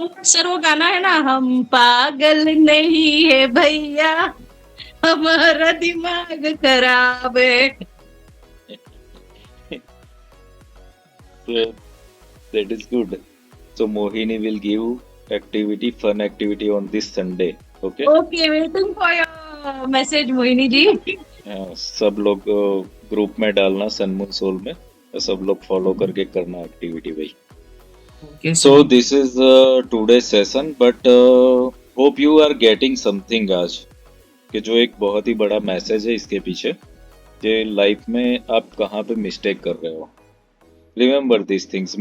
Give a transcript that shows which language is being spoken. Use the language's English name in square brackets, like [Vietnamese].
[Hindi] Sir वो गाना है ना, हम पागल नहीं है भैया, हमारा दिमाग खराब है। [English] That is good. So Mohini will give activity, fun activity on this Sunday. Okay? Okay, waiting for your message Mohini ji. [Hindi] सब लोग ग्रुप में डालना सनमून सोल में, तो सब लोग फॉलो करके करना एक्टिविटी भाई। [English] Okay, So this is today's session, but hope you are getting something [Hindi] आज, कि जो एक बहुत ही बड़ा मैसेज है इसके पीछे, कि लाइफ में आप कहाँ पे मिस्टेक कर रहे हो। [English] Remember this things.